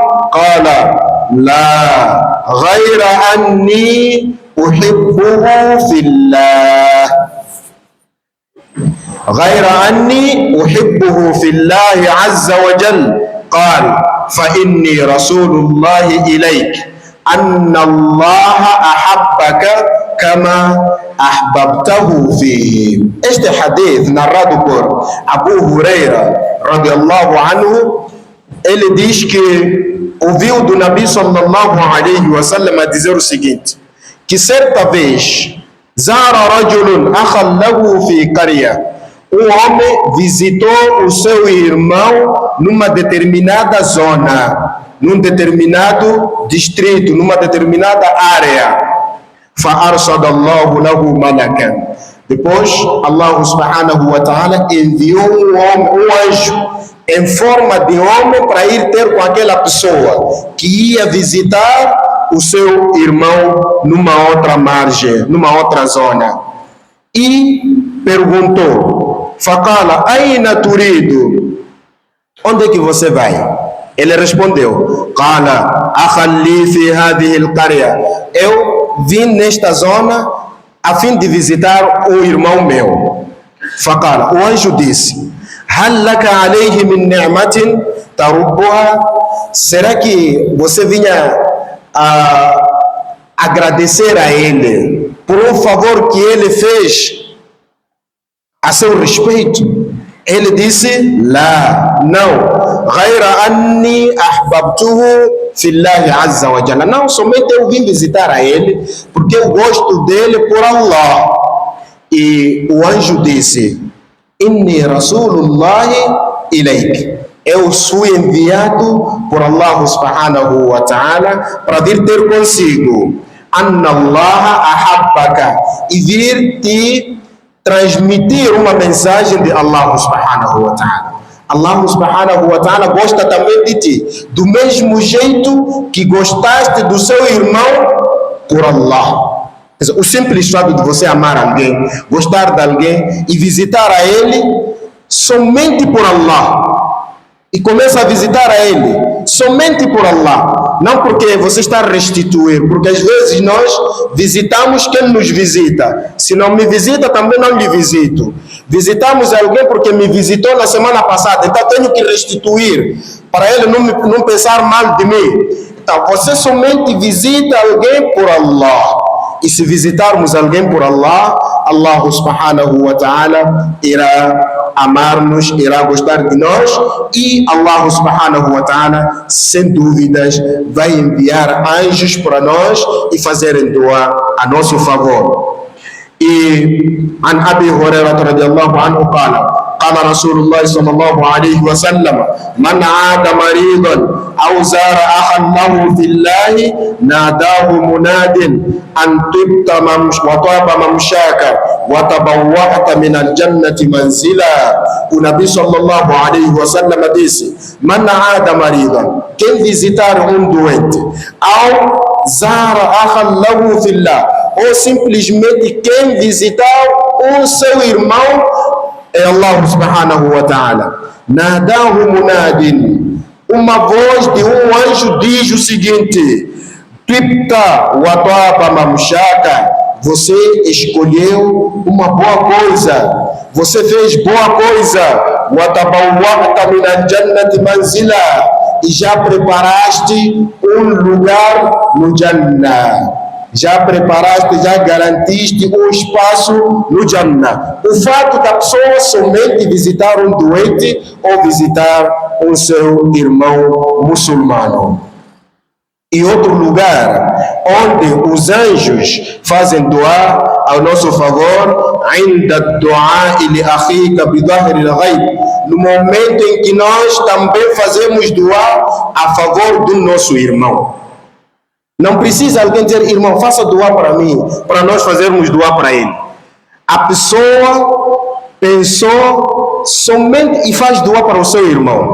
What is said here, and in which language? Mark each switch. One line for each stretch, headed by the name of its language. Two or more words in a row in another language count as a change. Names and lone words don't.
Arabic: قال لا غير أني أحبه في الله غير أني أحبه في الله عز وجل. قال فإني رسول الله إليك أن الله أحبك كما أحببته فيه.
Portuguese: Este hadith narrado por Abu Huraira
Arabic: رضي الله عنه,
Portuguese: ele diz que ouviu do Nabi
Arabic: صلى الله عليه وسلم
Portuguese: a dizer o seguinte, que certa vez
Arabic: زار رجل أخا له في قرية,
Portuguese: um homem visitou o seu irmão numa determinada zona, num determinado distrito, numa determinada área.
Arabic: فأرصد الله له ملكا.
Portuguese: Depois Allah
Arabic: سبحانه وتعالى
Portuguese: enviou um anjo em forma de homem para ir ter com aquela pessoa que ia visitar o seu irmão numa outra margem, numa outra zona. E perguntou,
Arabic: فقال أين تريد?
Portuguese: Onde é que você vai? Ele respondeu,
Arabic: قال أخا لي في هذه القرية.
Portuguese: Eu vim nesta zona a fim de visitar o irmão meu. Faqala, o anjo disse,
Arabic: هل لك عليه من نعمة تربها?
Portuguese: Será que você vinha a agradecer a ele por um favor que ele fez a seu respeito? Ele disse, lá, não,
Arabic: غير أني أحببته في الله عز وجل.
Portuguese: Não, somente eu vim visitar a ele porque eu gosto dele por Allah. E o anjo disse:
Arabic: إني رسول الله إليك.
Portuguese: Eu fui enviado por Allah
Arabic: سبحانه وتعالى
Portuguese: para vir ter consigo.
Arabic: أن الله أحبك.
Portuguese: E vir te transmitir uma mensagem de Allah
Arabic: سبحانه وتعالى.
Portuguese: Allah
Arabic: سبحانه وتعالى
Portuguese: gosta também de ti, do mesmo jeito que gostaste do seu irmão por Allah. O simples fato de você amar alguém, gostar de alguém e visitar a ele somente por Allah. E começa a visitar a ele somente por Allah, não porque você está a restituir, porque às vezes nós visitamos quem nos visita. Se não me visita, também não lhe visito. Visitamos alguém porque me visitou na semana passada, então tenho que restituir para ele não pensar mal de mim. Então você somente visita alguém por Allah. E se visitarmos alguém por Allah, Allah
Arabic: سبحانه وتعالى
Portuguese: irá amar-nos, irá gostar de nós, e Allah
Arabic: سبحانه وتعالى,
Portuguese: sem dúvidas, vai enviar anjos para nós e fazerem dua a nosso favor.
Arabic: E عن أبي هريرة رضي الله عنه قال رسول الله صلى الله عليه وسلم من عاد مريضا أو زار أخا له في الله ناداه مناد أن طبت وطاب ممشاك وتبوأت من الجنة منزلا. النبي صلى الله عليه وسلم disse: من عاد مريضا,
Portuguese: quem visitar doente,
Arabic: أو زار أخا له في الله,
Portuguese: ou simplesmente quem visitar seu irmão é Allah
Arabic: سبحانه وتعالى. ناداه مناد,
Portuguese: uma voz de anjo diz o seguinte:
Arabic: طبت وطاب ممشاك,
Portuguese: você escolheu uma boa coisa, você fez boa coisa.
Arabic: وتبوأت من الجنة منزلا,
Portuguese: e já preparaste lugar no Jannah. Já preparaste, já garantiste espaço no Jannah. O fato da pessoa somente visitar doente ou visitar seu irmão muçulmano. E outro lugar onde os anjos fazem dua ao nosso favor, ainda
Arabic: دعاء لأخيك بظهر الغيب,
Portuguese: no momento em que nós também fazemos dua a favor do nosso irmão. Não precisa alguém dizer: irmão, faça dua para mim, para nós fazermos dua para ele. A pessoa pensou somente e faz dua para o seu irmão.